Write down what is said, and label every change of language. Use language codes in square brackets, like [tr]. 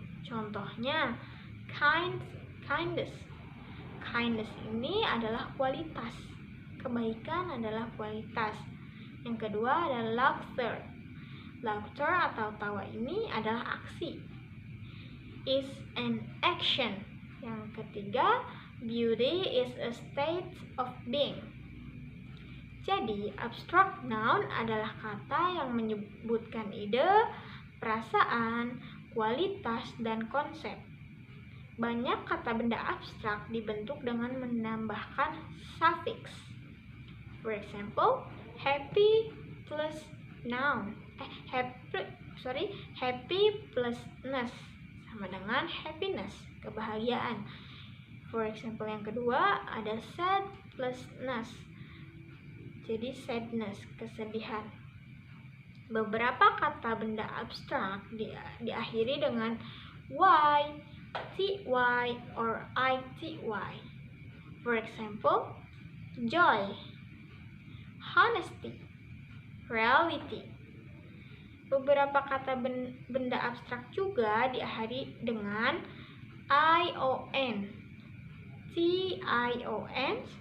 [id] Contohnya, kindness ini adalah kualitas. Kebaikan adalah kualitas. Yang kedua adalah laughter atau tawa ini adalah aksi. [en] Is an action. [id] Yang ketiga, [en] beauty is a state of being. [id] Jadi, abstract noun adalah kata yang menyebutkan ide, perasaan, kualitas, dan konsep. Banyak kata benda abstrak dibentuk dengan menambahkan suffix. [en] For example, happy plus noun. Happy plus ness [id] sama dengan [en] happiness, kebahagiaan. For example, [id] yang kedua ada [en] sad plus ness. [id] Jadi sadness, kesedihan. Beberapa kata benda abstrak diakhiri dengan y, ty, or ity. [en] For example, joy, honesty, reality. [id] Beberapa kata benda abstrak juga diakhiri dengan ion, tion, or ation.